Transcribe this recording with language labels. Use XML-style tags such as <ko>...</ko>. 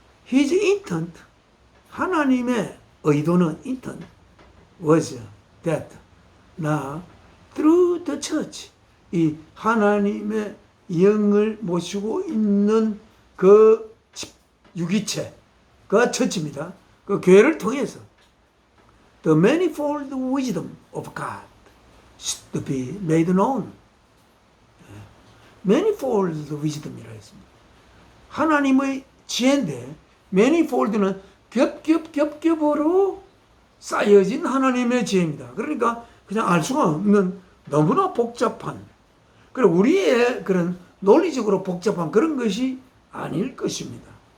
<en>His intent</en> <ko>하나님의 의도는</ko> <en>intent was that now through the church</en> <ko>이 하나님의 영을 모시고 있는 그 유기체가 처치입니다. 그 교회를 통해서</ko> <en>the manifold wisdom of God should be made known.</en> <ko>manifold wisdom이라 했습니다. 하나님의 지혜인데 manifold는 겹겹겹겹으로 쌓여진 하나님의 지혜입니다. 그러니까 그냥 알 수가 없는 너무나 복잡한 그리고 우리의 그런 논리적으로 복잡한 그런 것이 아닐 것입니다.</ko>